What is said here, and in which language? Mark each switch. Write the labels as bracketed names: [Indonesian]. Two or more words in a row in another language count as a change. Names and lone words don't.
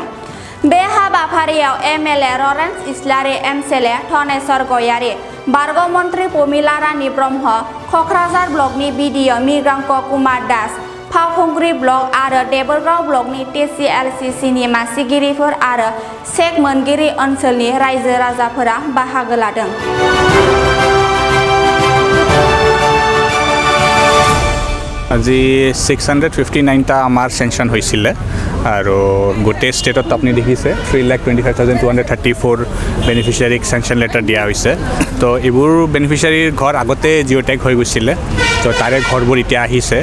[Bodo] बे हाबाफारियाव एमएलए लरेन्स इस्लारि, एमएलए धनेश्वर गयारि, बारग' मन्त्रि प्रमिला रानी ब्रह्म, क'क्राझार ब्लकनि बिडिअ मृगांक कुमार दास, फावखुंग्रि ब्लक आरो देबोरगाव ब्लकनि टिसिएलसिसिनि मासिगिरिफोर आरो चेक मोनगिरि ओनसोलनि रायजो राजाफोरा बाहागो लादों। [Assamese] আজি 659টা আমাৰ চেংচন হৈছিলে আৰু গোটেই ষ্টেটত আপুনি দেখিছে 3,25,234 বেনিফিচিয়াৰীক [English] sanction letter [Assamese] দিয়া হৈছে। তো এইবোৰ বেনিফিচিয়াৰীৰ ঘৰ আগতে [English] geo tag [Assamese] হৈ গৈছিলে, তো তাৰে ঘৰবোৰ এতিয়া আহিছে।